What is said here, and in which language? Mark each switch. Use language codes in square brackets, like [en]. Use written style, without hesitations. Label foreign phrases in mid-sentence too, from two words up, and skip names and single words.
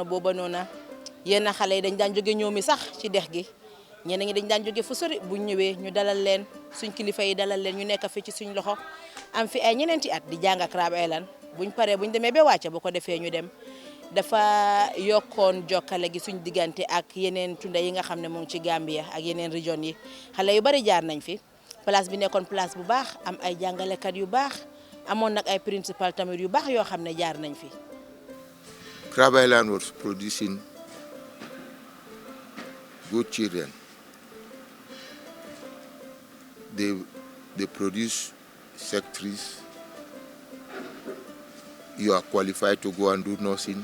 [wo] booba noona yenn xale yi dañ daan jóge ñoomi sax ci dex gi ñenn ñi dañ daan jóge fu sori buñ ñëwee ñu dalal leen suñ kilifa yi dalal leen ñu nekk fi ci suñ loxo am fi ay ñeneenti at di jàng Crab Island buñ paree buñ demee ba wàcce bu ko defee ñu dem dafa yokkoon jokkale gi suñ diggante ak yeneen tunda yi nga xam ne mu ngi ci Gambia ak yeneen région yi xale yu bari jaar nañ fi place bi nekkoon place bu baax am ay jàngalekat yu baax amoon nag ay principal tamit yu baax yoo xam ne jaar nañ fi. [en] Crab Island was producing good children. They produce secretaries. You are qualified to go and do nursing.